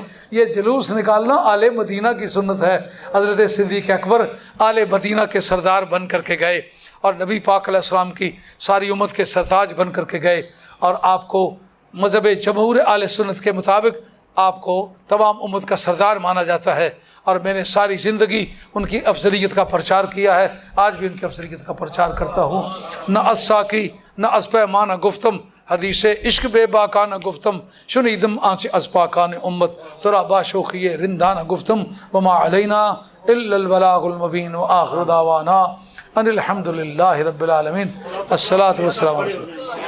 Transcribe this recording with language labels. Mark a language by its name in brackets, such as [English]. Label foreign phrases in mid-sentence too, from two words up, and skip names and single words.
[Urdu] یہ جلوس نکالنا آل مدینہ کی سنت ہے. حضرت صدیق اکبر آل مدینہ کے سردار بن کر کے گئے, اور نبی پاک علیہ السلام کی ساری امت کے سرتاج بن کر کے گئے, اور آپ کو مذہب جمہور آل سنت کے مطابق آپ کو تمام امت کا سردار مانا جاتا ہے، اور میں نے ساری زندگی ان کی افضلیت کا پرچار کیا ہے، آج بھی ان کی افضلیت کا پرچار کرتا ہوں۔ [Persian] نہ از ساکی نہ از پیمانہ گفتم، حدیث عشق بے باکانہ گفتم، شنیدم آنچ از پاکان امت، ترا باشوخی رندانہ گفتم، [Arabic] وما علینا الا البلاغ المبین، وآخر دعوانا ان الحمد للہ رب العالمین۔ الصلاۃ والسلام علیہ وسلم۔